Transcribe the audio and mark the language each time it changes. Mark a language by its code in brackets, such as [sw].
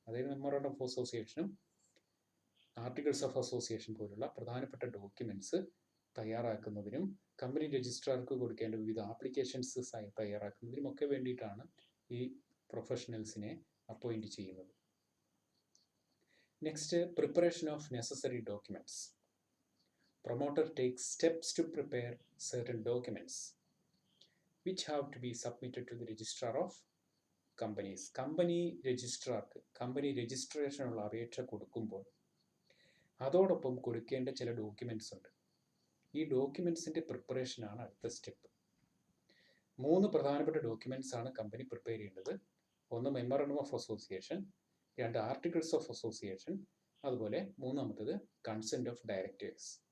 [ml] അതായത് memorandum of അസോസിയേഷനും articles of association പോലുള്ള പ്രധാനപ്പെട്ട ഡോക്യുമെൻറ്റ്സ് തയ്യാറാക്കുന്നതിനും കമ്പനി രജിസ്ട്രാർക്ക് കൊടുക്കേണ്ട വിവിധ ആപ്ലിക്കേഷൻസ് തയ്യാറാക്കുന്നതിനുമൊക്കെ വേണ്ടിയിട്ടാണ് ഈ പ്രൊഫഷണൽസിനെ അപ്പോയിൻറ്റ് ചെയ്യുന്നത്. [en] Next, preparation of necessary documents. Promoter takes steps to prepare certain documents which have to be submitted to the registrar of companies. [ml] Company രജിസ്ട്രാർക്ക് company രജിസ്ട്രേഷനുള്ള അപേക്ഷ കൊടുക്കുമ്പോൾ അതോടൊപ്പം കൊടുക്കേണ്ട ചില ഡോക്യുമെൻറ്റ്സ് ഉണ്ട്. ഈ ഡോക്യുമെൻറ്റ്സിൻ്റെ പ്രിപ്പറേഷനാണ് അടുത്ത സ്റ്റെപ്പ്. 3 പ്രധാനപ്പെട്ട ഡോക്യുമെൻറ്റ്സ് ആണ് കമ്പനി പ്രിപ്പയർ ചെയ്യേണ്ടത്. ഒന്ന് memorandum of association, 2 articles of association, അതുപോലെ 3ാമത്തേത് കൺസെൻറ്റ് ഓഫ് ഡയറക്ടേഴ്സ്.